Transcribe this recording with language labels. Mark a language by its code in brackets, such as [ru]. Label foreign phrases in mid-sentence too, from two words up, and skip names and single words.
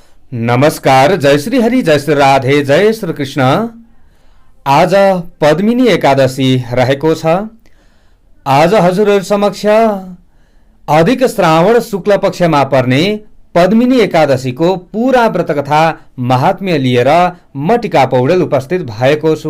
[ne] नमस्कार। जय श्री हरि, जय श्री राधे, जय श्री कृष्ण। आज पद्मिनी एकादशी रहेको छ। आज हजुरहरु समक्ष अधिक श्रावण शुक्ल पक्षमा पर्ने पद्मिनी एकादशीको पूरा व्रतकथा महात्म्य लिएर म टिका पौडेल उपस्थित भएको छु।